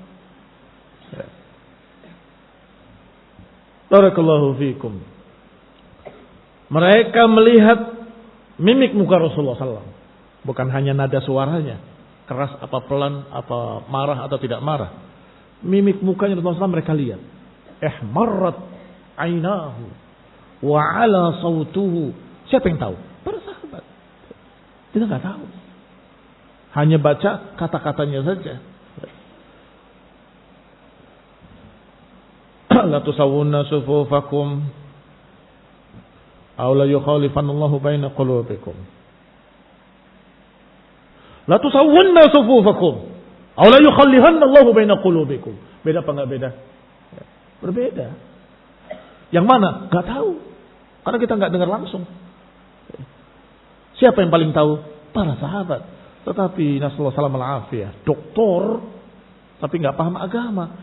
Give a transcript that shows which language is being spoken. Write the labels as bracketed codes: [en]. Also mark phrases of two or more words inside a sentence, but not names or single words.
[ar] بارك الله فيكم. [id] Mereka melihat mimik muka Rasulullah SAW. Bukan hanya nada suaranya. Keras apa pelan, apa marah atau tidak marah. Mimik mukanya Rasulullah SAW mereka lihat. [ar] احمرت عيناه وعلا صوته. [id] Siapa yang tahu? Para sahabat. Kita nggak tahu. Hanya baca kata-katanya saja. [ar] لتسون صفوفكم أو ليخالفن الله بين قلوبكم. لتسون صفوفكم أو ليخالفن الله بين قلوبكم. [id] Beda apa enggak beda? Berbeda. Yang mana? Enggak tahu. Karena kita enggak dengar langsung. Siapa yang paling tahu? Para sahabat. Tetapi [ar] صلى الله عليه وسلم [id] doktor tapi enggak paham agama.